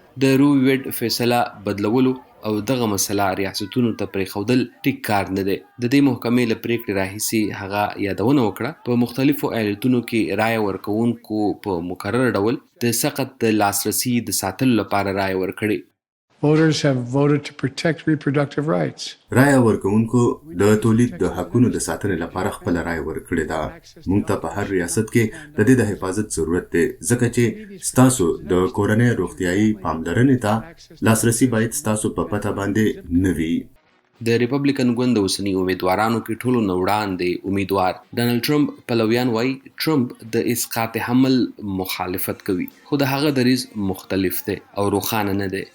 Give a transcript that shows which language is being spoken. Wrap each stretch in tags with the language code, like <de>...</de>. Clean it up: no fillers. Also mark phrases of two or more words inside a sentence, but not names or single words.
<ps>د روی ویډ فیصله بدلولو او دغه مسله ریاستونو ته پرېښودل ټیک کار نه دی. د دې محکمې له پریکړې راهیسې هغه یادونه وکړه په مختلفو ایالتونو کې رایه ورکوونکو په مکرر ډول د سقط د لاسرسي د ساتلو لپاره رایه ورکړې.</ps> <en>Voters have voted to protect reproductive rights.</en> <ps>رایه ورکوونکو د تولید د حقونو د ساتنې لپاره خپل رایه ورکړې ده. موږ ته په هر ریاست کې د دې د حفاظت ضرورت دی، ځکه چې ستاسو د کورنۍ روغتیايي پاملرنې ته لاسرسي باید ستاسو په پته باندې نه وي. د ریپبلکن ګوند د اوسني امیدوارانو کې ټولو نه وړاندې امیدوار ډانلډ ټرمپ پلویان وایي ټرمپ د اسقاط حمل مخالفت کوي، خو د هغه دریځ مختلف دی او روښانه نه دی.</ps>